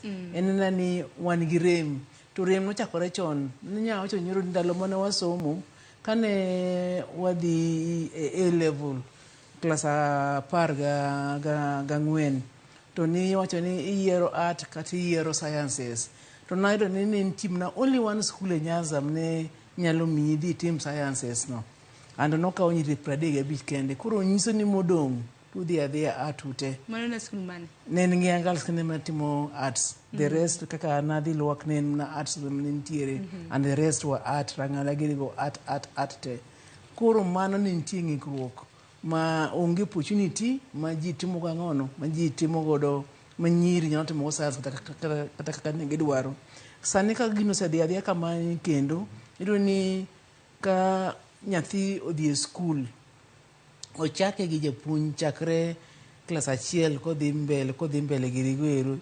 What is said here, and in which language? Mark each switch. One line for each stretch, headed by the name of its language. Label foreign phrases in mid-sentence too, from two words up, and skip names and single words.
Luo (Kenya and Tanzania): En ni wan gi rem, to rem nochakore chon. Nya wacho nyoro ndalo mane wasomo kane wadhi A level klas 14 to ni wacho ni iyiero art kata iyiero sciences. To nayudo ni nitie mana
English: only one school
Luo (Kenya and Tanzania): e Nyanza ne nyalo miyi dhi tim sciences no. And nokawo nyiri 35 kende. Koro nyiso ni modong' tudhi adhiya art ute. Mano na school mane? Ne en ng'e angals kende mana timo arts.
English: The rest
Luo (Kenya and Tanzania): kaka nadhi luok ne en na arts ne nitiere.
English: And the rest were art.
Luo (Kenya and Tanzania): Rang'ala gini go art te. Koro mano ne nitie ng'ikruok ma onge opportunity ma ji timo gang'ono, ma ji timo godo, ma nyiri nyalo timo go science kata kaka ne gidwaro. Sani ka gino osedhi adhiya kamani kendo, iyudo ni ka nyathi odhi e skul, ochake gi japuonj chakre klas 1 kodhi mbele girigo ero.